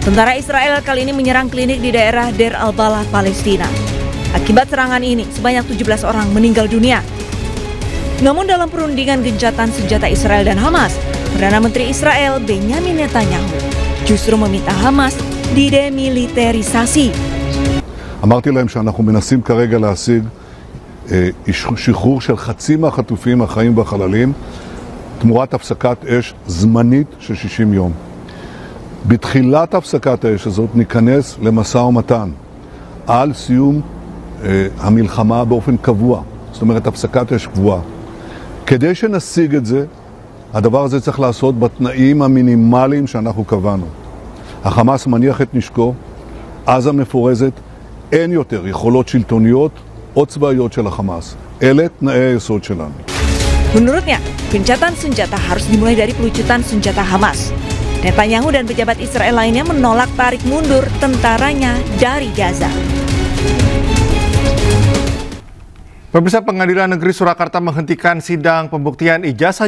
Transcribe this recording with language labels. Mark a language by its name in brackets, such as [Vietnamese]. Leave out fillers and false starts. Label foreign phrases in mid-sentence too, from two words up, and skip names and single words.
[Indonesian] Tentara Israel kali ini menyerang klinik di daerah Deir al-Balah, Palestina. Akibat serangan ini, sebanyak 17 orang meninggal dunia. Namun dalam perundingan gencatan senjata Israel dan Hamas, Perdana Menteri Israel Benjamin Netanyahu justru meminta Hamas didemilitarisasi. [Hebrew] אמרתי להם שאנחנו מנסים כרגע להשיג שחרור של חצי מהחטופים החיים והחללים תמורת הפסקת אש זמנית של 60 יום. בתחילת הפסקת האש הזאת ניכנס למשא ומתן על סיום המלחמה באופן קבוע, זאת אומרת הפסקת אש קבועה. כדי שנשיג את זה, הדבר הזה צריך לעשות בתנאים המינימליים שאנחנו קבענו. החמאס מניח את נשקו, עזה מפורזת, אין יותר יכולות שלטוניות או צבאיות של החמאס. אלה תנאי היסוד שלנו. [Indonesian] Menurutnya, gencatan senjata harus dimulai dari pelucutan senjata Hamas. Netanyahu dan pejabat Israel lainnya menolak tarik mundur tentaranya dari Gaza. Pemirsa, Pengadilan Negeri Surakarta menghentikan sidang pembuktian ijazah Jokowi.